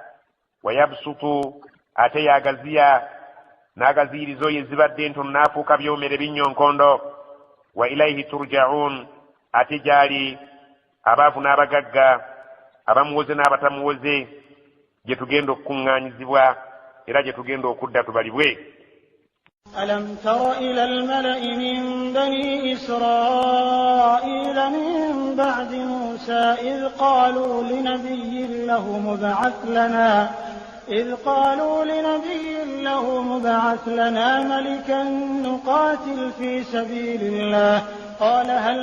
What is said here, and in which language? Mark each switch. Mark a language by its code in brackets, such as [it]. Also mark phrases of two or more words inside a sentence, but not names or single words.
[ar] ويبسط [lg] ate yagaziya n'agaziiriza oyo ezibadde entono n'afuuka byomere binyonkondo. [ar] وإليه ترجعون [lg] ate gyali abaavu n'abagagga abamuwoze n'abatamuwoze gye tugenda okukuŋŋaanyizibwa era gye tugenda okudda tubalibwe. [ar] ألم تر إلى الملأ من بني إسرائيل من بعد موسى إذ قالوا لنبي له مبعث لنا ملكا نقاتل في سبيل الله قال هل